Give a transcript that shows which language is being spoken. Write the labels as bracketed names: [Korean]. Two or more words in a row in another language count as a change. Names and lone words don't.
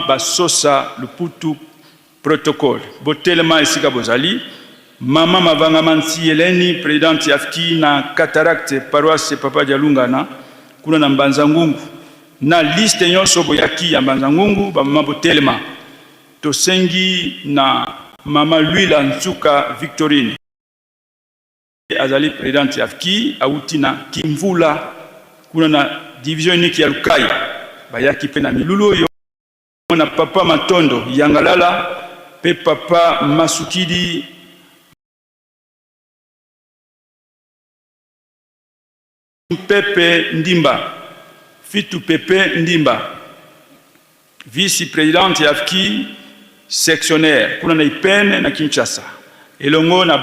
[Lingala] basosa luputu protocole botelema esika bozali mama mavanga mansi Eleni présidente yafki na cataracte paroisse papa Dialungana kuna na Mbanza Ngungu na liste nyonso boyaki ya Mbanza Ngungu ba mama botelema tosengi na mama Luila Nsuka Victorine azali présidente yafki auti na Kimvula kuna na division uniki ya Lukaya bayaki pe na milulu oyo na papa Matondo Yangalala pe papa Masukidi Pepe Ndimba Fitu Pepe Ndimba vice-présidente yafki sectionnaire kuna na Ipene na Kinshasa elongo na